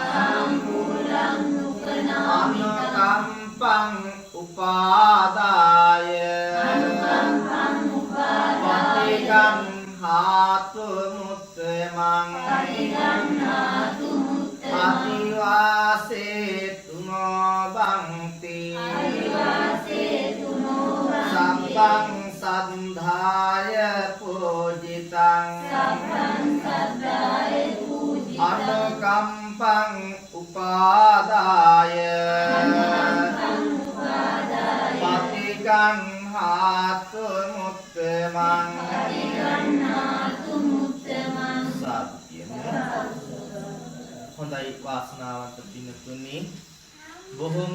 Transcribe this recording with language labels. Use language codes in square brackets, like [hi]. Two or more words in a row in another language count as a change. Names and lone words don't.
[pi] අනුකම්පං උපාදාය පතිගං හාතු මුත්තමං අදිවාසේතු නොබන්ති සම්පං සද්ධාය පූජිතං අනුකම්පං උපාදාය පතිගං හාතු මුත්තමං [si] හොඳයි වාසනාවන්ත පින්තුනි බොහොම